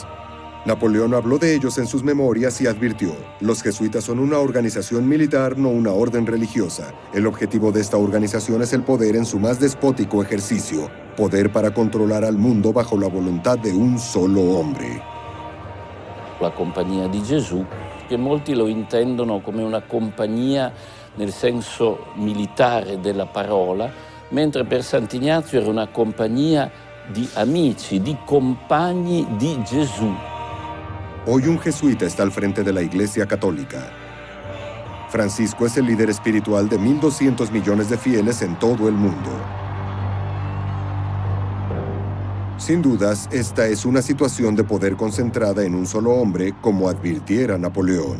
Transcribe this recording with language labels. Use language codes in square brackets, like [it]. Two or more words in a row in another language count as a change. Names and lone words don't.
[es] Napoleón habló de ellos en sus memorias y advirtió: los jesuitas son una organización militar, no una orden religiosa. El objetivo de esta organización es el poder en su más despótico ejercicio, poder para controlar al mundo bajo la voluntad de un solo hombre. [it] La Compagnia di Gesù, che molti lo intendono come una compagnia nel senso militare della parola, mentre per Sant'Ignazio era una compagnia di amici, di compagni di Gesù. [es] Hoy un jesuita está al frente de la Iglesia Católica. Francisco es el líder espiritual de 1.200 millones de fieles en todo el mundo. Sin dudas, esta es una situación de poder concentrada en un solo hombre, como advirtiera Napoleón.